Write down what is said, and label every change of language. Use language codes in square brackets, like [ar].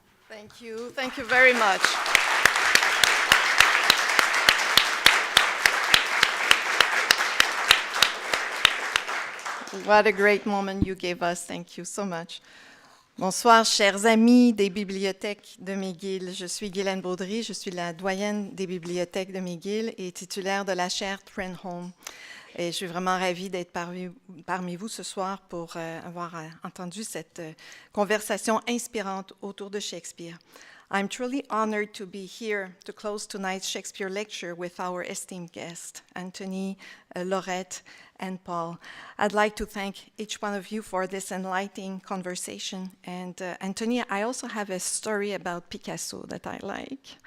[en] Thank you. Thank you very much. What a great moment you gave us. Thank you so much. [fr] Bonsoir, chers amis des Bibliothèques de McGill. Je suis Guylaine Baudry, je suis la doyenne des Bibliothèques de McGill et titulaire de la chaire Trenholm. Et je suis vraiment ravie d'être parmi vous ce soir pour avoir entendu cette conversation inspirante autour de Shakespeare. [en] I'm truly honored to be here to close tonight's Shakespeare lecture with our esteemed guests, Antoni, Laurette, and Paul. I'd like to thank each one of you for this enlightening conversation. And Antoni, I also have a story about Picasso that I like.